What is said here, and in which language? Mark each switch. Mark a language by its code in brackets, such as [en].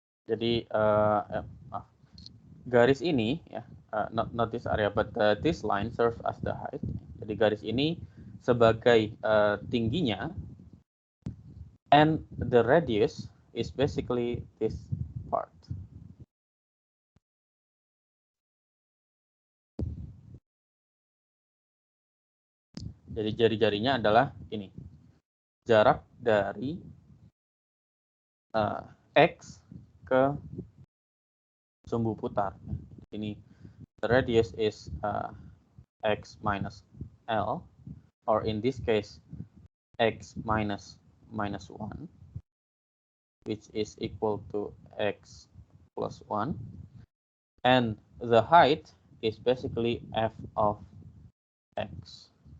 [id] Jadi garis ini, ya, [en] not this area, but this line serves as the height. [id] Jadi garis ini sebagai tingginya, [en] and the radius is basically this part. [id] Jadi jari-jarinya adalah ini, jarak dari x ke sumbu putar. [en] Ini the radius is x minus L, or in this case x minus -1, which is equal to x plus 1, and the height is basically f of x.